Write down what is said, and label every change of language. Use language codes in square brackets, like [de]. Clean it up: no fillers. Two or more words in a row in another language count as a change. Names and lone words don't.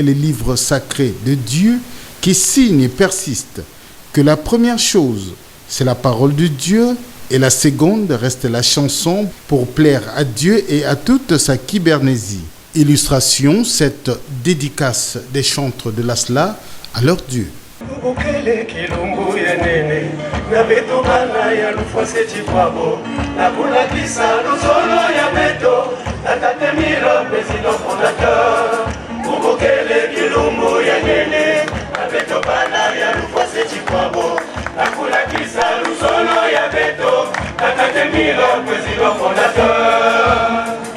[fr] le livre sacré de Dieu qui signe et persiste que la première chose, c'est la parole de Dieu et la seconde reste la chanson pour plaire à Dieu et à toute sa kybernésie. Illustration, cette dédicace des chantres de l'Asla à leur Dieu. [ktu] Bukele kilumbu yenene na beto bana ya lufwase chikwabo na kulakisa luzolo ya beto na tatemiro [fr] président fondateur. [ktu] Bukele kilumbu yenene na beto bana ya lufwase chikwabo na kulakisa luzolo ya beto na tatemiro [fr] président fondateur.